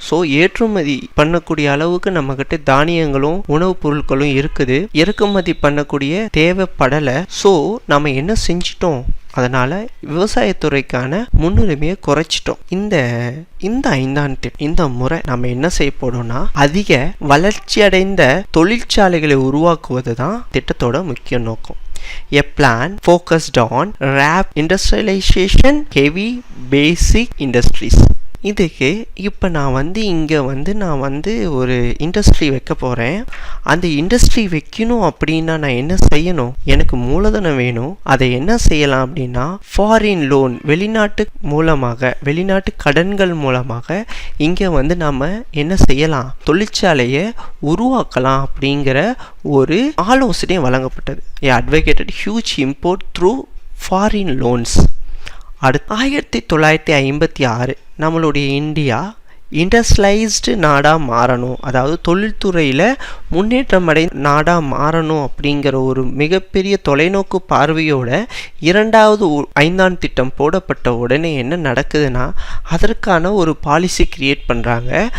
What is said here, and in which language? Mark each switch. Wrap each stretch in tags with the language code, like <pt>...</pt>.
<ta>So ஏற்றுமதி பண்ணக்கூடிய அளவுக்கு நம்ம கிட்ட தானியங்களும் உணவுப் பொருட்களும் இருக்குது, இறக்குமதி பண்ணக்கூடிய தேவைப்படலை. ஸோ நம்ம என்ன செஞ்சிட்டோம், அதனால விவசாயத்துறைக்கான முன்னுரிமையை குறைச்சிட்டோம். இந்த ஐந்தாண்டு இந்த முறை நம்ம என்ன செய்ய போறோம்னா, அதிக வளர்ச்சி அடைந்த தொழிற்சாலைகளை உருவாக்குவது தான் திட்டத்தோட முக்கிய நோக்கம்.</ta> <en>A plan focused on rapid industrialization, heavy basic industries.</en> <ta>இதுக்கு இப்போ நான் இங்கே நான் ஒரு இண்டஸ்ட்ரி வைக்க போகிறேன். அந்த இண்டஸ்ட்ரி வைக்கணும் அப்படின்னா நான் என்ன செய்யணும்? எனக்கு மூலதனம் வேணும். அதை என்ன செய்யலாம் அப்படின்னா, ஃபாரின் லோன், வெளிநாட்டு மூலமாக, வெளிநாட்டு கடன்கள் மூலமாக இங்கே நம்ம என்ன செய்யலாம்? தொழிற்சாலையை உருவாக்கலாம் அப்படிங்கிற ஒரு ஆலோசனை வழங்கப்பட்டது.</ta> <en>advocated huge import through foreign loans.</en> <ta>அடுத்து 1956 நம்மளுடைய இந்தியா இண்டஸ்ட்ரியலைஸ்டு நாடாக மாறணும், அதாவது தொழில்துறையில் முன்னேற்றம் அடை நாடாக மாறணும் அப்படிங்கிற ஒரு மிகப்பெரிய தொலைநோக்கு பார்வையோட 2வது ஐந்தாண்டு திட்டம் போடப்பட்ட உடனே என்ன நடக்குதுன்னா, அதற்கான ஒரு பாலிசி கிரியேட் பண்ணுறாங்க.</ta>